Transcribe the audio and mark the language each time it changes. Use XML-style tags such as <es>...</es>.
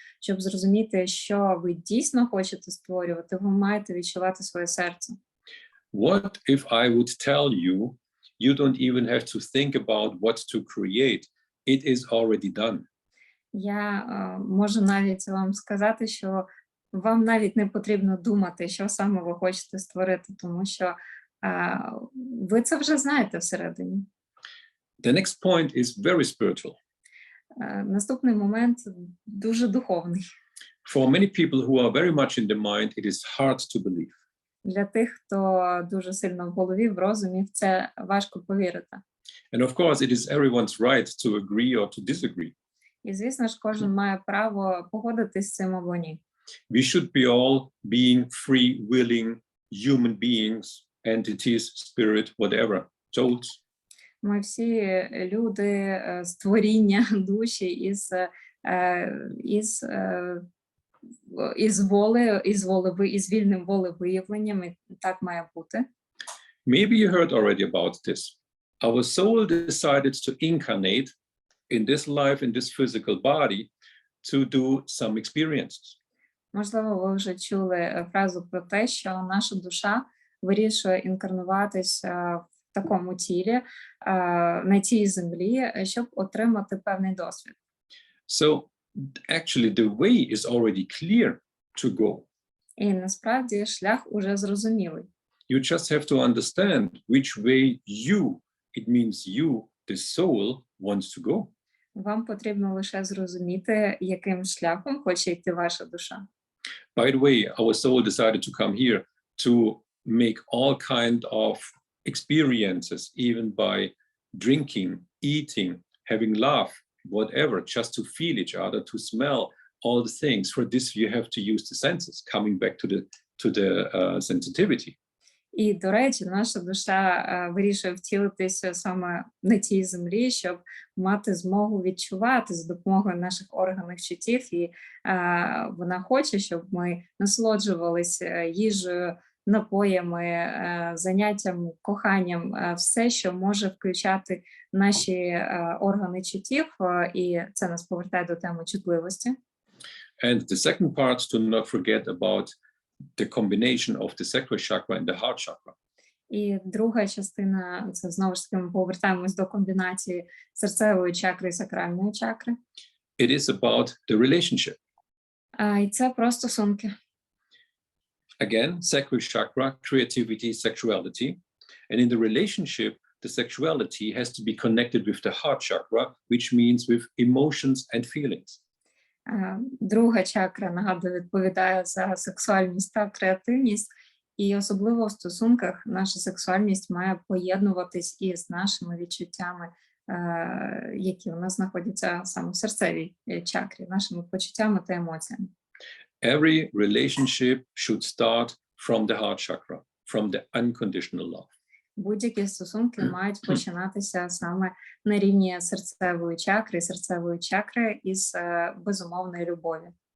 <uk>Щоб зрозуміти, що ви дійсно хочете створювати, ви маєте відчувати своє серце.</uk> <en>What if I would tell you, you don't even have to think about what to create. It is already done.</en> <uk>Я можу навіть вам сказати, що вам навіть не потрібно думати, що саме ви хочете створити, тому що ви це вже знаєте всередині.</uk> <en>The next point is very spiritual.</en> <uk>Наступний момент дуже духовний.</uk> <en>For many people who are very much in the mind, it is hard to believe.</en> <uk>Для тих, хто дуже сильно в голові, в розумі, в це важко повірити.</uk> <en>And of course, it is everyone's right to agree or to disagree.</en> <uk>І, звісно ж, кожен має право погодитись з цим або ні.</uk> <en>We should be all being free, willing human beings, entities, spirit, whatever, souls.</en> <uk>Ми всі люди, створіння, душі із вільним волевиявленням, і так має бути.</uk> <en>Maybe you heard already about this. Our soul decided to incarnate in this life, in this physical body, to do some experiences.</en> <uk>Можливо, ви вже чули фразу про те, що наша душа вирішує інкарнуватись в такому тілі, на цій землі, щоб отримати певний досвід.</uk> <en>So actually the way is already clear to go.</en> <uk>І насправді шлях уже зрозумілий.</uk> <en>You just have to understand which way you, it means you, the soul, wants to go.</en> <uk>Вам потрібно лише зрозуміти, яким шляхом хоче йти ваша душа.</uk> <en>By the way, our soul decided to come here to make all kind of experiences, even by drinking, eating, having laugh, whatever, just to feel each other, to smell all the things. For this, you have to use the senses, coming back to the sensitivity.</en> <uk>І, до речі, наша душа вирішує втілитися саме на тій землі, щоб мати змогу відчувати за допомогою наших органів чуттів. І вона хоче, щоб ми насолоджувалися їжею, напоями, заняттям, коханням, все, що може включати наші органи чуттів. І це нас повертає до теми чутливості.</uk> <en>And the second part, to not forget about the combination of the sacral chakra and the heart chakra.</en> <uk>І друга частина, це знову ж таки ми повертаємось до комбінації серцевої чакри і сакральної чакри.</uk> <en>It is about the relationship.</en> <uk>І це про стосунки.</uk> <en>Again, sacral chakra, creativity, sexuality. And in the relationship, the sexuality has to be connected with the heart chakra, which means with emotions and feelings.</en> <uk>Друга чакра, нагадую, відповідає за сексуальність та креативність. І особливо в стосунках наша сексуальність має поєднуватись із нашими відчуттями, які у нас знаходяться саме в серцевій чакрі, нашими почуттями та емоціями.</uk> <en>Every relationship should start from the heart chakra, from the unconditional love.</en> <uk>Будь-які стосунки мають починатися саме на рівні серцевої чакри із безумовної любові.</uk>